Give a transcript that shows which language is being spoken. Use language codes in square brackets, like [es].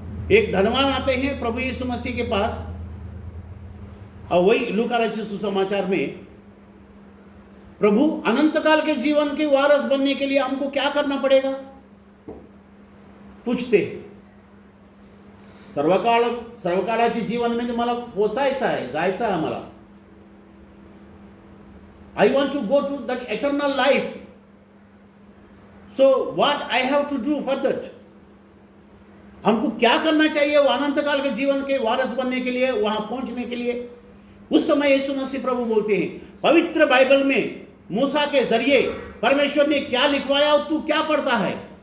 [hi] एक धनवान आते हैं प्रभु यीशु मसीह के पास, और वही लूका रचित सुसमाचार में, प्रभु अनंत काल के जीवन के वारस बनने के लिए हमको क्या करना पड़ेगा पूछते हैं। [mr] सर्वकाळाचे जीवन म्हणजे मला पोचायचं आहे, जायचं आहे आम्हाला। [en] I want to go to that eternal life. So what I have to do for that? [hi] हमको क्या करना चाहिए वो अनंत काल के जीवन के वारस बनने के लिए, वहां पहुंचने के लिए? उस समय यीशु मसीह प्रभु बोलते हैं, पवित्र बाइबल में मूसा के जरिए परमेश्वर ने क्या लिखवाया और तू क्या पढ़ता है?